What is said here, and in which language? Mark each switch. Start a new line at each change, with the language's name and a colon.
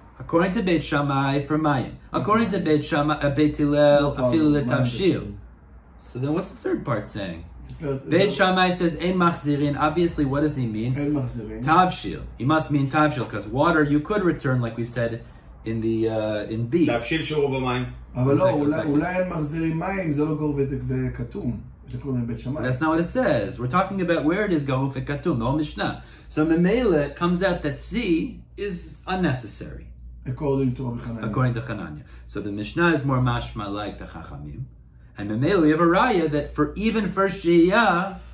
English: According to Beit Shammai, for Mayim. According to Beit Hillel, Afilu Letavshil. So then what's the third part saying? Beit Shammai says, Ein Machzirin. Obviously, what does he mean?
Hebrew: אין מחזירים. Tavshil.
English: He must mean Tavshil, because water you could return, like we said in the in B.
Hebrew: תבשיל שהוא במים. אבל לא,
English: One second.
Hebrew: אולי אין מחזירים מים, זה לא גור וכתום. זה קוראים לבית שמאי.
English: That's not what it says. We're talking about where it is Garuf Katum, the whole Mishnah. So Memele, it comes out that C is unnecessary. According to Rabbi Hanania. According to Hananya. So the Mishnah is more mashma like the Chachamim. And Memele, we have a raya that for even for Shiyah,